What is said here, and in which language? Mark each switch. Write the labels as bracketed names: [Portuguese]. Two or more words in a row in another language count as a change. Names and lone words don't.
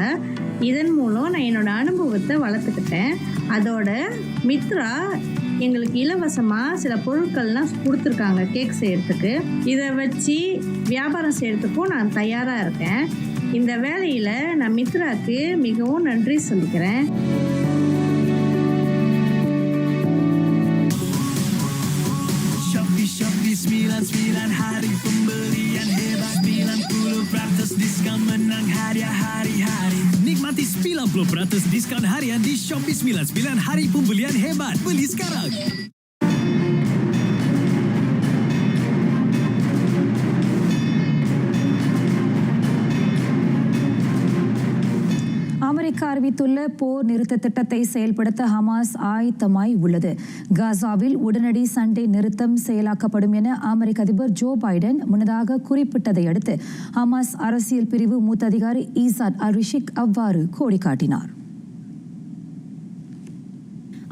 [Tamil] இதன் மூலம் நான் என்னோடய அனுபவத்தை வளர்த்துக்கிட்டேன். அதோட மித்ரா எங்களுக்கு இலவசமாக சில பொருட்கள்லாம் கொடுத்துருக்காங்க கேக் செய்கிறதுக்கு. இதை வச்சு வியாபாரம் செய்கிறதுக்கும் நான் தயாராக இருக்கேன். இந்த வேலையில் நான் மித்ராவுக்கு மிகவும் நன்றி சொல்லிக்கிறேன். [Indonesian] Shopee 99 hari pembelian hebat, 90% diskon menang hadiah hari-hari. Nikmati 90% diskon harian di Shopee 99 hari pembelian hebat. Beli sekarang. [Tamil] அமெரிக்கா அறிவித்துள்ள போர் நிறுத்த திட்டத்தை செயல்படுத்த ஹமாஸ் ஆயத்தமாய் உள்ளது. காசாவில் உடனடி சண்டை நிறுத்தம் செயலாக்கப்படும் என அமெரிக்க அதிபர் ஜோ பைடன் முன்னதாக குறிப்பிட்டதை அடுத்து ஹமாஸ் அரசியல் பிரிவு மூத்த அதிகாரி ஈசாட் அல் ரிஷிக் அவ்வாறு கோடி காட்டினார்.